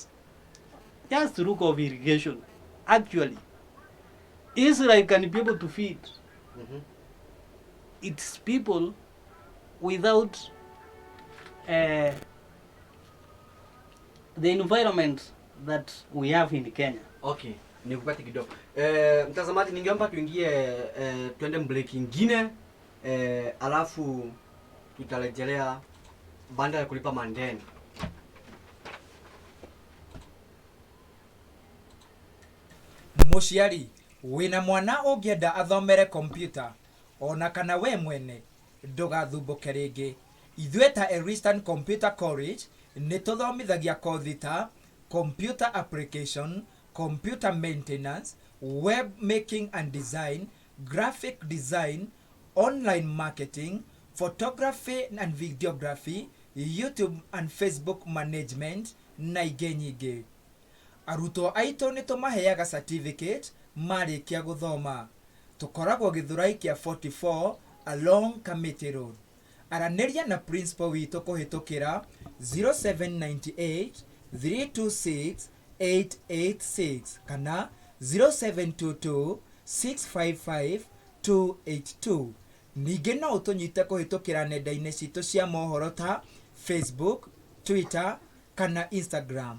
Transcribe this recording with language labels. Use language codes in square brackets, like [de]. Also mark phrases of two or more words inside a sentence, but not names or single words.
[en] Just to look of irrigation. Actually, Israel can be able to feed its people without the environment that we have in Kenya. [sw] Okay, nikupate kidogo. Mtazamaji, ningeomba tuingie twende break nyingine alafu tutarejelea baada ya kulipa mandeni. [ki] Muciari wina mwana ungienda athomere computer ona kana we mwene ndugathumbuke ringi. Ithuĩ ta Eastern Computer College nĩ tũthomithagia kothi ta [en] computer application, computer maintenance, web making and design, graphic design, online marketing, photography and videography, YouTube and Facebook management [ki] na ingĩ nyingĩ. Arutwo aitũ nĩ tũmaheaga certificate marĩkia gũthoma. Tũkoragwo Gĩthũrai kĩa 44 along Committee Road. Aranĩria na principal witũ kũhĩtũkĩra 0798 326 886 kana 0722 655 282. Ningĩ no ũtũnyite kũhĩtũkĩra nenda-inĩ citũ cia mohoro ta Facebook, Twitter kana Instagram.